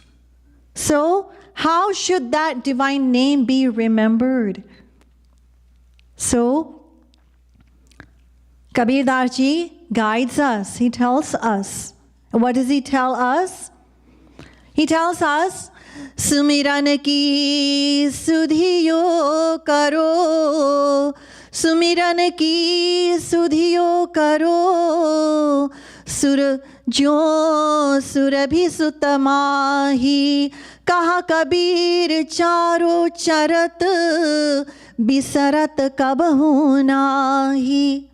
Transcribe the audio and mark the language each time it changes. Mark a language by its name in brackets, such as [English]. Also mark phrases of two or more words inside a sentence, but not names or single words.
[English] So, how should that divine name be remembered? So, Kabir Das Ji guides us. He tells us. What does he tell us? He tells us, [Hindi] सुमिरन की सुधियो करो, सुमिरन की सुधियो करो, सुर जो सुरभि सुतमाहि, कहा कबीर चारो चरत, बिसरत कबहु नही.